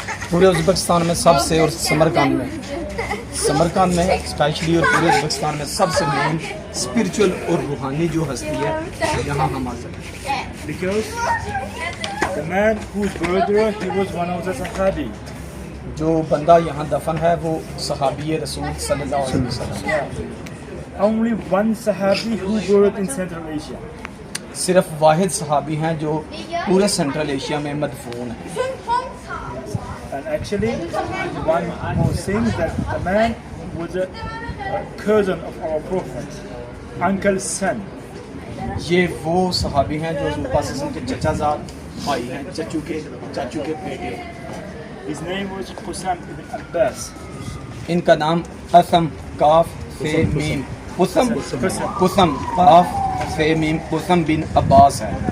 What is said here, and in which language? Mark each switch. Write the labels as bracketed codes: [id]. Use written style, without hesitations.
[ur] پورے ازبکستان میں سب سے، اور سمرقند میں اسپیشلی، اور پورے ازبکستان میں سب سے مین اسپرچل اور روحانی جو ہستی ہے یہاں ہم حاضر ہیں۔ [en] Because the man whose brother, he was one of the Sahabi. [ur] جو بندہ یہاں دفن ہے وہ صحابی رسول صلی اللہ علیہ وسلم، [en] Only one Sahabi who buried in Central Asia. [ur] صرف واحد صحابی ہیں جو پورے سینٹرل ایشیا میں مدفون ہیں۔ [en] And actually, one more thing, that the man was a cousin of our Prophet, uncle's son. [ur] یہ وہ صحابی ہیں جو حضور پاک صلی اللہ علیہ وسلم کے چچا زاد بھائی ہیں، چچو کے بیٹے۔ [en] His name was Qasam ibn Abbas. [ur] ان کا نام قسم کاف فے میم قسم کاف فے میم قسم بن عباس ہے۔